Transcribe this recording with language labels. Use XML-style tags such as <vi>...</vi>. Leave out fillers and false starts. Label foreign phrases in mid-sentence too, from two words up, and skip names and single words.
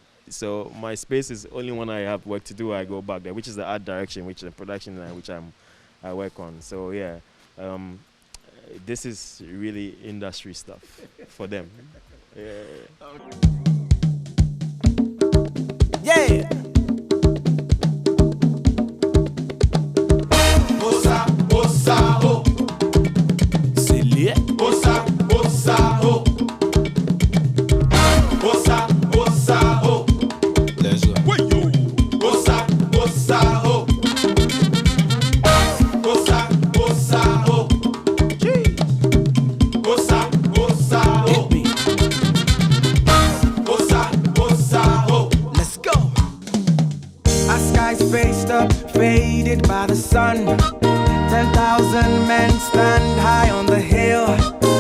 <en>But So my space is only when I have work to do, I go back there, which is the art direction, which is the production line, which I work on. So yeah, this is really industry stuff for them. Yeah. Yeah. Bossa, bossa, ho.</en> <fr>C'est lié. Bossa, bossa, ho. Bossa, bossa, ho.</fr> <en>Let's go. Bossa, bossa, ho. Bossa, bossa, ho. Bossa, bossa, ho. Bossa, bossa, ho. Let's go. Our skies faced up, faded by the sun. 10,000 men stand high on the hill.</en>